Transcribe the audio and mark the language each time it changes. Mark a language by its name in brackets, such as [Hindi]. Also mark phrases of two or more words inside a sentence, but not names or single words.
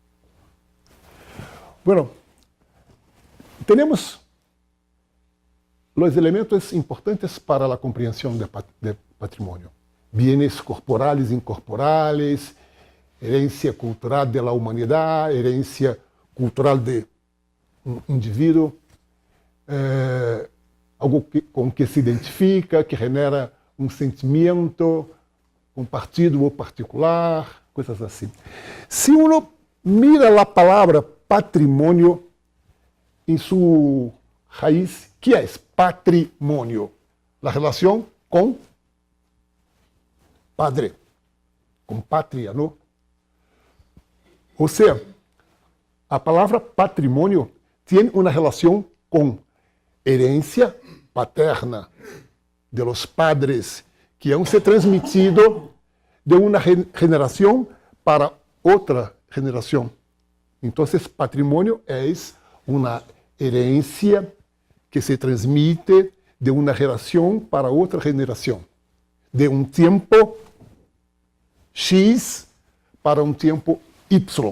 [Spanish] Bueno, tenemos los elementos importantes para la comprensión de patrimonio. Bienes corporales, incorporales, herencia cultural de la humanidad, herencia cultural de un individuo, algo [Portuguese] com que se identifica, que genera um sentimento compartido ou particular, coisas assim. [Spanish] Se uno mira [Portuguese] a palavra patrimônio em sua raiz, que é patrimônio? A relação com padre, com pátria, não? Ou seja, a palavra patrimônio tem uma relação com [Spanish] herencia paterna de los padres, que han se transmitido de una generación para otra generación. Entonces, patrimonio es una herencia que se transmite de una generación para otra generación, de un tiempo X para un tiempo Y.